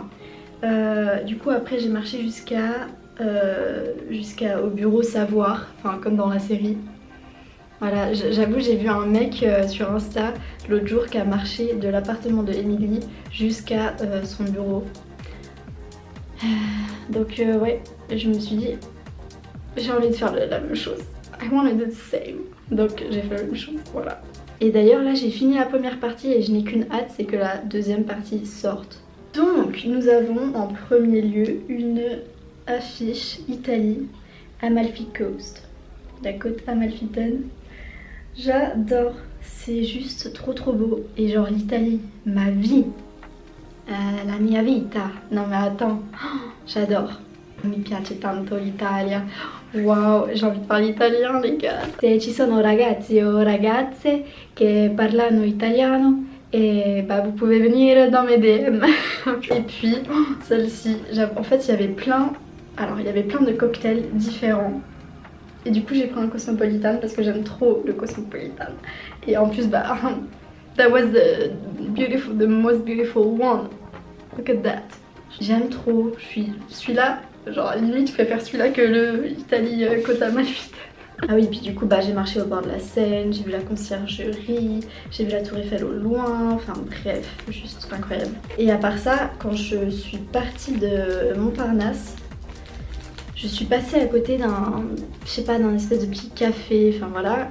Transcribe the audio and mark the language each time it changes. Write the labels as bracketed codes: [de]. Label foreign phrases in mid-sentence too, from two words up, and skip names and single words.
[fr] Du coup après j'ai marché jusqu'au bureau Savoir, enfin comme dans la série. Voilà, j'avoue j'ai vu un mec sur Insta l'autre jour qui a marché de l'appartement de Emily jusqu'à son bureau. Donc ouais, je me suis dit j'ai envie de faire la même chose. [en] I wanna do the same. [fr] Donc j'ai fait la même chose, voilà. Et d'ailleurs là j'ai fini la première partie et je n'ai qu'une hâte, c'est que la deuxième partie sorte. Donc nous avons en premier lieu une affiche Italie, Amalfi Coast, la côte amalfitaine. J'adore, c'est juste trop beau. Et genre l'Italie, ma vie, [it] la mia vita. [fr] Non mais attends, j'adore. [it] Mi piace tanto l'Italia. [fr] Wow, j'ai envie de parler italien les gars. [it] Se ci sono ragazzi o ragazze che parlano italiano, [fr] et bah vous pouvez venir dans mes DM. Et puis celle-ci, en fait il y avait plein Alors il y avait plein de cocktails différents. Et du coup j'ai pris un Cosmopolitan parce que j'aime trop le Cosmopolitan. Et en plus bah [en] that was the most beautiful one. Look at that. [fr] J'aime trop. Celui-là, genre limite je préfère celui-là que le Italie Côte Amalfitane. Ah oui, puis du coup bah j'ai marché au bord de la Seine, j'ai vu la conciergerie, j'ai vu la tour Eiffel au loin, enfin bref, juste incroyable. Et à part ça, quand je suis partie de Montparnasse, je suis passée à côté d'un, je sais pas, d'un espèce de petit café, enfin voilà.